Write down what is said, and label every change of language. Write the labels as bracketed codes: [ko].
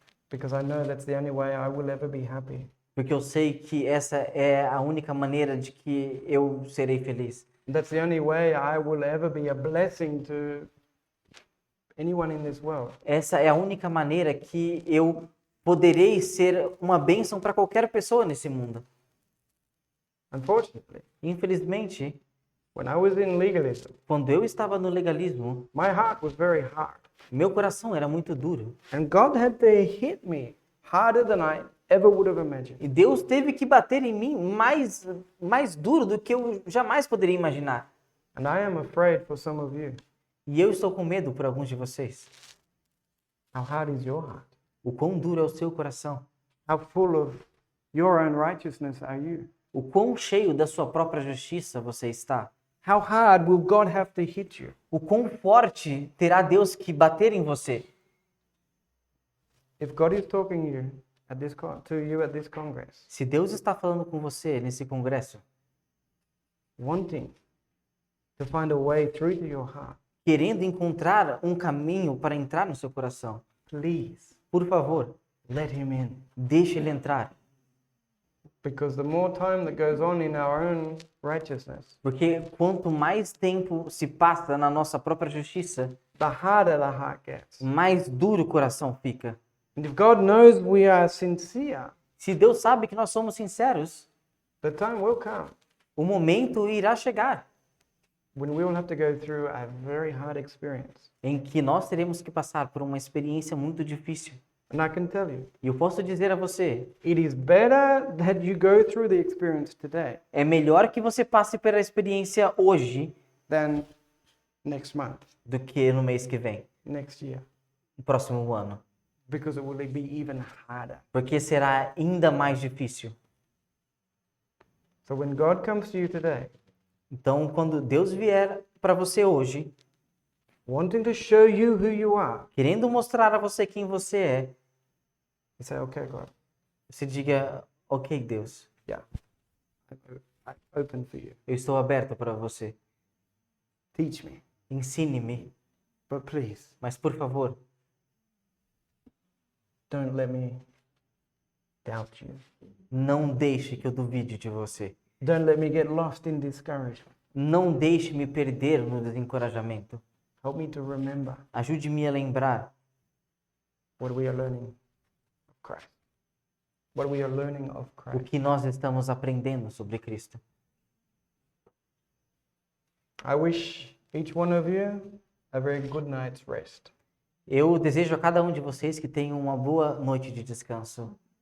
[en] Because I know that's the only way I will ever be happy. [pt] porque eu sei que essa é a única maneira de que eu serei feliz. [en] That's the only way I will ever be a blessing to anyone in this world. [pt] Essa é a única maneira que eu poderei ser uma bênção para qualquer pessoa nesse mundo. [en] Unfortunately, [pt] Infelizmente, [en] when I was in legalism, [pt] quando eu estava no legalismo, [en] my heart was very hard. [pt] meu coração era muito duro. [en] And God had to hit me harder than I ever would have imagined. [pt] E Deus teve que bater em mim mais duro do que eu jamais poderia imaginar. [en] And I am afraid for some of you. [pt] E eu estou com medo por alguns de vocês. [en] How hard is your heart? [pt] O quão duro é o seu coração? [en] How full of your own righteousness are you? [pt] O quão cheio da sua própria justiça você está? [en] How hard will God have to hit you? [pt] O quão forte terá Deus que bater em você? [en] If God is talking to you at this congress, [pt] Se Deus está falando com você nesse congresso, [en] wanting to find a way through to your heart, [pt] querendo encontrar um caminho para entrar no seu coração, [en] please [pt] por favor, [en] let him in. [pt] deixe ele entrar. [en] Because the more time that goes on in our own righteousness, [pt] Porque quanto mais tempo se passa na nossa própria justiça, [en] the harder the heart gets. [pt] mais duro o coração fica. [en] And if God knows we are sincere, [pt] Se Deus sabe que nós somos sinceros, [en] the time will come [pt] o momento irá chegar [en] when we will have to go through a very hard experience. [pt] em que nós teremos que passar por uma experiência muito difícil. [en] And I can tell you, [pt] E eu posso dizer a você, [en] it is better that you go through the experience today [pt] é melhor que você passe pela experiência hoje [en] than next month, [pt] do que no mês que vem, [en] next year, [pt] no próximo ano. [en] because it will be even harder. [pt] Porque será ainda mais difícil. [en] So when God comes to you today, [pt] Então, quando Deus vier para você hoje, [en] wanting to show you who you are, [pt] querendo mostrar a você quem você é, [en] you say, okay, God, [pt] você diga, ok, Deus, [en] yeah, I'm open for you. [pt] eu estou aberto para você. [en] Teach me, [pt] Ensine-me, [en] but please [pt] mas por favor, [en] don't let me doubt you. [pt] não deixe que eu duvide de você. [en] Don't let me get lost in discouragement. [pt] Não deixe me perder no desencorajamento. [en] Help me to remember [pt] Ajude-me a lembrar [en] what we are learning of Christ. What we are learning of [pt] o [en] Christ. [pt] que nós estamos aprendendo sobre Cristo. [en] I wish each one of you a very good night's rest. [pt] Eu desejo a cada um de vocês que tenham uma boa noite de descanso.